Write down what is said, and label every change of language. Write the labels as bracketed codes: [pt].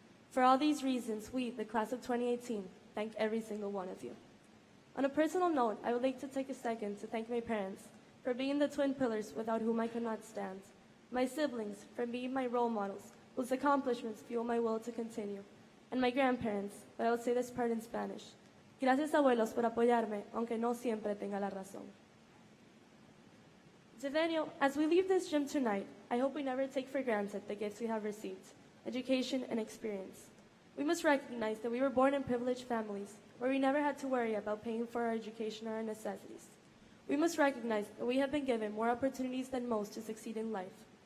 [en] For all these reasons, we, the class of 2018, thank every single one of you. On a personal note, I would like to take a second to thank my parents for being the twin pillars without whom I could not stand, my siblings for being my role models, whose accomplishments fuel my will to continue, and my grandparents, but I will say this part in Spanish. [es] Gracias, abuelos, por apoyarme, aunque no siempre tenga la razón. [en] Devenio, as we leave this gym tonight, I hope we never take for granted the gifts we have received, education and experience. We must recognize that we were born in privileged families, where we never had to worry about paying for our education or our necessities. We must recognize that we have been given more opportunities than most to succeed in life.